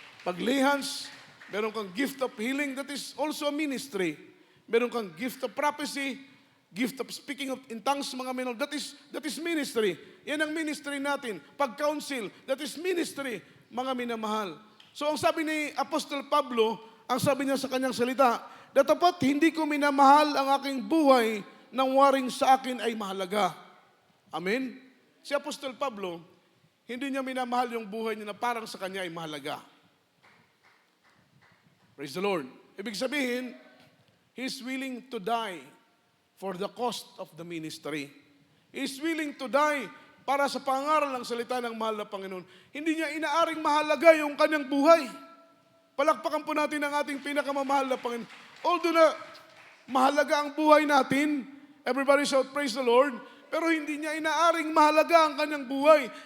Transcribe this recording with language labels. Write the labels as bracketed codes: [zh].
[en] Pag-lay hands, [tl] meron kang [en] gift of healing, that is also a ministry. [tl] Meron kang [en] gift of prophecy, gift of speaking in tongues, mga minol, that is ministry. [tl] Yan ang ministry natin. Pag-counsel, [en] that is ministry, [tl] mga minamahal. So ang sabi ni Apostol Pablo, ang sabi niya sa kanyang salita, datapat hindi ko minamahal ang aking buhay nang waring sa akin ay mahalaga. Amen? Si Apostol Pablo, hindi niya minamahal yung buhay niya na parang sa kanya ay mahalaga. [en] Praise the Lord. [tl] Ibig sabihin, [en] he's willing to die for the cost of the ministry. He's willing to die [tl] para sa pangaral ng salita ng mahal na Panginoon. Hindi niya inaaring mahalaga yung kanyang buhay. Palakpakan po natin ang ating pinakamamahal na Panginoon. Although na mahalaga ang buhay natin, [en] everybody shout, praise the Lord, [tl] pero hindi niya inaaring mahalaga ang kanyang buhay.